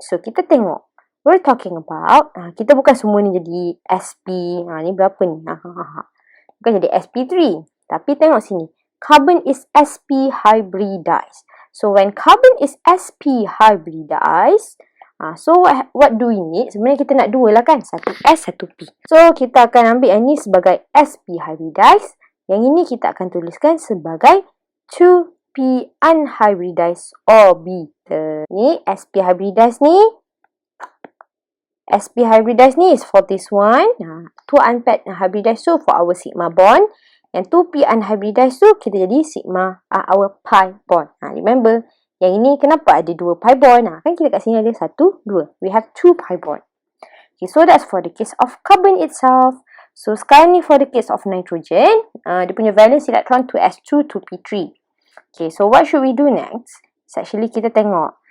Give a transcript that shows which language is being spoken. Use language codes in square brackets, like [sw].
[ms] So kita tengok. [en] We're talking about [ms] kita bukan semua ni jadi sp. Ni berapa ni? Bukan jadi sp3. Tapi tengok sini. [en] Carbon is sp hybridized. So when carbon is sp hybridized, so what do we need? [ms] Sebenarnya kita nak dua lah kan? Satu S, satu P. So kita akan ambil yang ni sebagai sp hybridized. Yang ini kita akan tuliskan sebagai 2p unhybridized orbital. Ni sp hybridized ni. [en] sp hybridized ni is for this one. [ms] 2 unpaired hybridized tu [en] for our sigma bond. [ms] Yang 2p unhybridized tu kita jadi sigma our pi bond. Remember, yang ini kenapa ada 2 pi bond? Kan kita kat sini ada 1, 2. [en] We have 2 pi bond. Okay, so that's for the case of carbon itself. [ms] So sekarang ni [en] for the case of nitrogen, [ms] dia punya valence electron 2s2, 2p3. [en] Okay, so what should we do next? It's actually [ms] kita tengok.